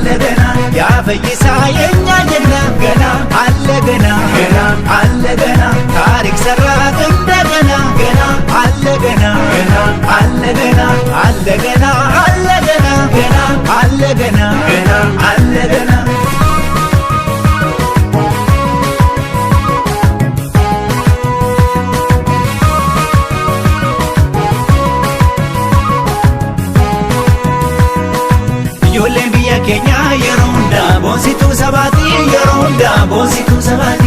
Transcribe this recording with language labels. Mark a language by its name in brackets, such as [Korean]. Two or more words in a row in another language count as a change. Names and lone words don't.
[Amharic] ገና ያ ፈይሳ የኛ ጀግና ገና አለ ገና ገና አለ ገና ታሪክ ሰራ እንደገና ገና አለ ገና ገና አለ ገና አለ ገና አለ ገና ገና አለ ገና ገና አለ ገና [Oromo] ijoolleen biyya keenya yeroo hundaa boonsituu sabaati yeroo hundaa boonsituu sabaati.